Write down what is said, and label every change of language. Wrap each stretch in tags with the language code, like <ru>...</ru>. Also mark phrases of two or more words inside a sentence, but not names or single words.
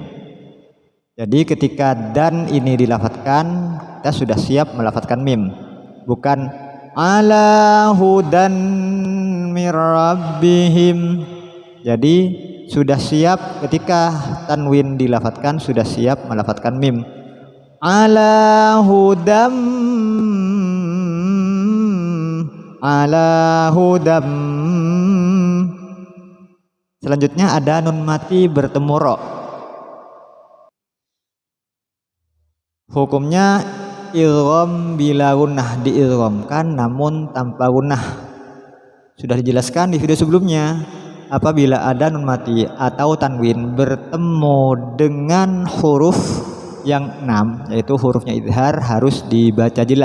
<id>Jadi ketika dan ini dilafadzkan, kita sudah siap melafadzkan mim, bukan</id> <ar>على هدى من ربهم.</ar> <id>Jadi sudah siap ketika tanwin dilafadzkan, sudah siap melafadzkan mim.</id> <ar>على هدى، على هدى.</ar> <id>Selanjutnya ada nun mati bertemu ro. Hukumnya</id> <ar>إدغام بلا غنة,</ar> <id>diidghamkan namun tanpa gunnah. Sudah dijelaskan di video sebelumnya. Apabila ada nun mati atau tanwin bertemu dengan huruf yang 6, yaitu hurufnya idhar, harus dibaca jelas.</id>